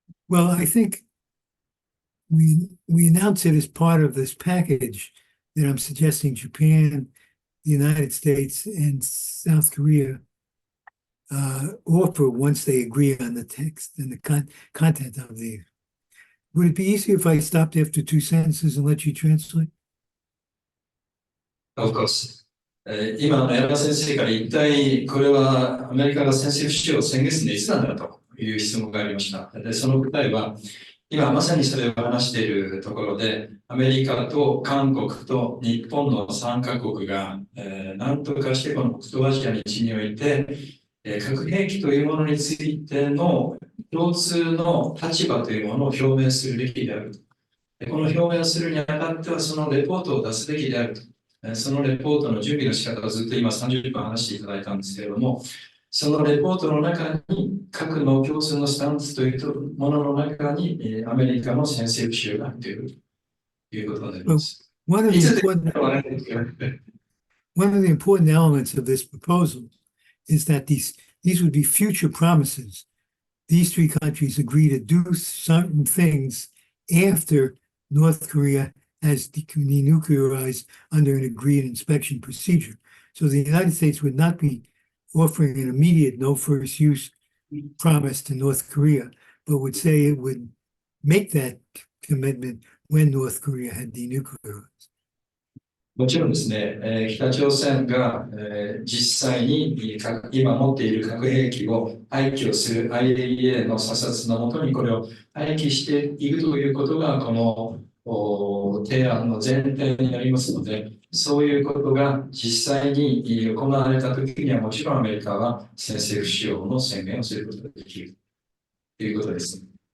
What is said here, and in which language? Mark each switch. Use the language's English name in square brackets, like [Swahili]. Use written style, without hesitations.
[English] Well, I think we announce it as part of this package that I'm suggesting Japan, the United States, and South Korea offer once they agree on the text and the content of the. Would it be easier if I stopped after 2 sentences and let you translate? Of course. [Japanese] 今の矢田先生から一体これはアメリカが先制不使用を宣言するのはいつなんだという質問がありました。で、その答えは今まさにそれを話しているところで、アメリカと韓国と日本の3カ国が何とかしてこの北東アジアの地において核兵器というものについての共通の立場というものを表明するべきであると。この表明をするにあたってはそのレポートを出すべきであると。そのレポートの準備の仕方をずっと今30分話していただいたんですけれども、そのレポートの中に核の共通のスタンスというものの中にアメリカの先制不使用が入っているということになります。 [English] One of the important elements of this proposal is that these would be future promises. These 3 countries agree to do certain things after North Korea has denuclearized under an agreed inspection procedure. So the United States would not be offering an immediate no first use promise to North Korea, but would say it would make that commitment when North Korea had denuclearized. [Japanese] もちろんですね、北朝鮮が実際に今持っている核兵器を廃棄をする IAEA の査察のもとにこれを廃棄していくということがこの提案の前提になりますので、そういうことが実際に行われたときにはもちろんアメリカは先制不使用の宣言をすることができるということです。